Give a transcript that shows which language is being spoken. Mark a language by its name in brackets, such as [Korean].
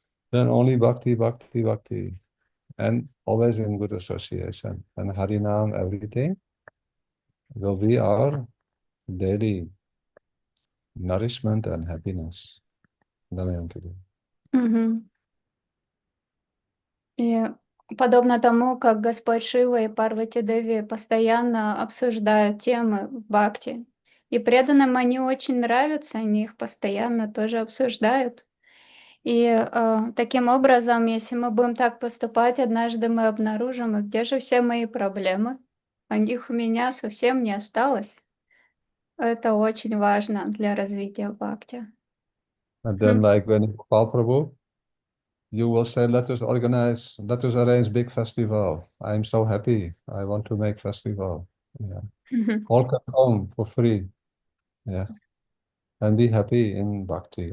[English] Then only bhakti, bhakti, bhakti. And always in good association. And Harinam every day will be our daily nourishment and happiness. Damayanti. Мгм. [Russian] И подобно тому, как Господь Шива и Парвати Деви постоянно обсуждают темы в бхакти, и преданным они очень нравятся, они их постоянно тоже обсуждают. И таким образом, если мы будем так поступать, однажды мы обнаружим, и где же все мои проблемы? А них у меня совсем не осталось. Это очень важно для развития бхакти. [English] And then, like when you call Prabhu, you will say, let us arrange big festival. I'm so happy. I want to make festival. Yeah. All can come for free. Yeah. And be happy in bhakti.